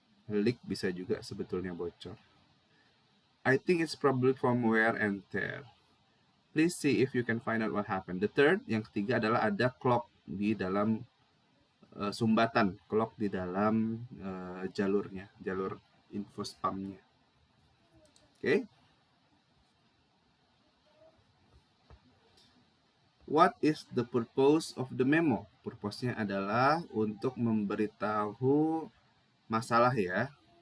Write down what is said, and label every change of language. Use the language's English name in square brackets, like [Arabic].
[Indonesian] Leak bisa juga sebetulnya bocor. [English] I think it's probably from wear and tear. Please see if you can find out what happened. The third, [Indonesian] yang ketiga adalah ada clog di dalam sumbatan, clog di dalam jalurnya, jalur infus pumpnya. Oke. [English] What is the purpose of the memo? [Indonesian] Purpose-nya adalah untuk memberitahu masalah ya.